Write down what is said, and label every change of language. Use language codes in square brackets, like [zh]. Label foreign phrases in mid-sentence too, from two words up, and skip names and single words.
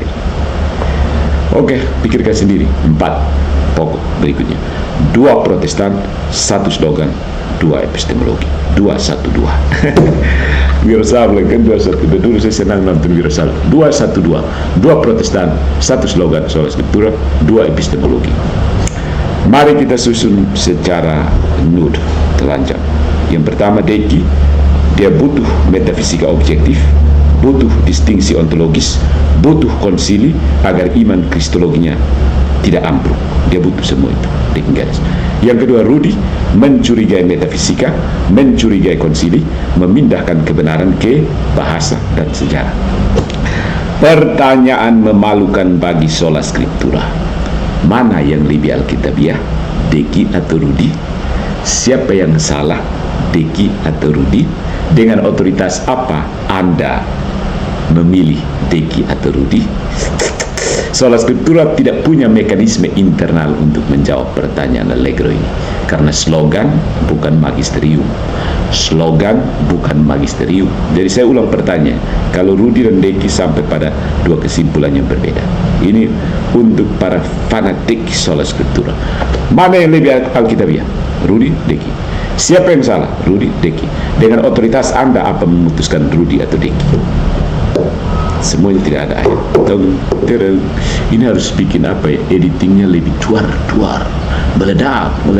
[id] Oke, pikirkan sendiri. 4 pokok berikutnya. 2 Protestan, 1 slogan, 2 epistemologi. 212. Wirosablen kan 212. Dulu saya senang nonton Wirosablen. 212. 2 Protestan, 1 slogan, [la] sola scriptura, 2 epistemologi. [id] Mari kita susun secara telanjang. Yang pertama, Deki. Dia butuh metafisika objektif, butuh distingsi ontologis, butuh konsili agar iman kristologinya tidak ambruk. Dia butuh semua itu. Yang kedua, Rudy mencurigai metafisika, mencurigai konsili, memindahkan kebenaran ke bahasa dan sejarah. Pertanyaan memalukan bagi [la] sola scriptura. [id] Mana yang lebih alkitabiah, Deki atau Rudy? Siapa yang salah, Deki atau Rudy? Dengan otoritas apa Anda memilih Deki atau Rudy? [la] Sola scriptura [id] tidak punya mekanisme internal untuk menjawab pertanyaan Allegro ini, karena slogan bukan magisterium. Jadi saya ulang pertanyaan, kalau Rudy dan Deki sampai pada 2 kesimpulan yang berbeda. Ini untuk para fanatik [la] sola scriptura. [id] Mana yang lebih alkitabiah, Rudy, Deki? Siapa yang salah? Rudy, Deki. Dengan otoritas Anda apa memutuskan Rudy atau Deki? Semuanya tidak ada ayat. Ini harus bikin apa ya? Editingnya lebih duar, meledak.